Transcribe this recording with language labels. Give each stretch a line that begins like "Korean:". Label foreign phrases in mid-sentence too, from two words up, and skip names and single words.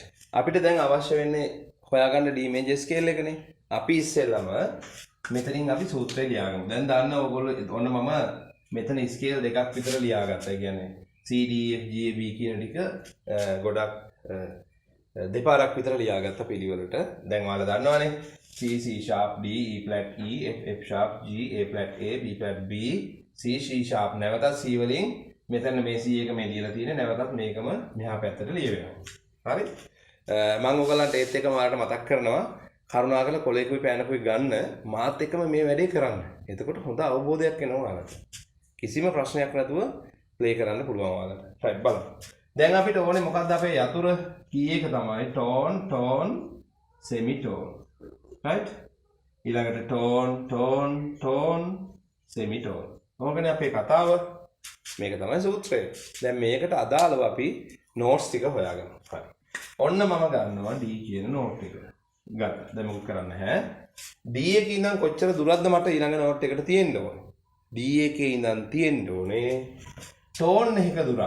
Sinhala: අපිට දැන් අවශ්‍ය වෙන්නේ හොයාගන්න
English: D major scale
Sinhala: එකනේ. අපි ඉස්සෙල්ලම මෙතනින් අපි සූත්‍රය ලියාගමු. දැන් දන්න ඕගොල්ලෝ ඔන්න මම මෙතන ස්කේල් දෙකක් විතර ලියාගත්තා. ඒ කියන්නේ C D F G A B කියන ටික ගොඩක් දෙපාරක් විතර ලියාගත්ත පිළිවෙලට. දැන් ඔයාලා දන්නවනේ
English: C C sharp D E flat E F F sharp G A flat A B flat B C C sharp
Sinhala: නැවතත් C වලින් මෙතන මේ C එක මේ ලියලා තියෙන්නේ නැවතත් මේකම මෙහා පැත්තට ලියවෙනවා. හරි? මම ඔයගලන්ට ඒත් එකම ඔයාලට මතක් කරනවා කරුණාකරලා කොලේකුයි පෑනකුයි ගන්න මාත් එක්කම මේ වැඩේ කරන්න. එතකොට හොඳ අවබෝධයක් එනවා ඔයාලට. කිසිම ප්‍රශ්නයක් නැතුව ප්ලේ කරන්න පුළුවන් ඔයාලට. right බලමු. දැන් අපිට ඕනේ මොකක්ද අපේ යතුර කී එක තමයි
English: tone tone semitone.
Sinhala: right? ඊළඟට
English: tone tone tone semitone.
Sinhala: ඕකනේ අපේ කතාව. මේක තමයි සූත්‍රය. දැන් මේකට අදාළව අපි notes ටික හොයාගමු. හරි. ඔන්න මම ගන්නවා D කියන note එක. ගන්න. දැන් මොකද කරන්න හැ? D එකේ ඉඳන් කොච්චර දුරක්ද මට ඊළඟ note එකට තියෙන්න ඕනේ? D එකේ ඉඳන් තියෙන්න ඕනේ tone එක දුරක්.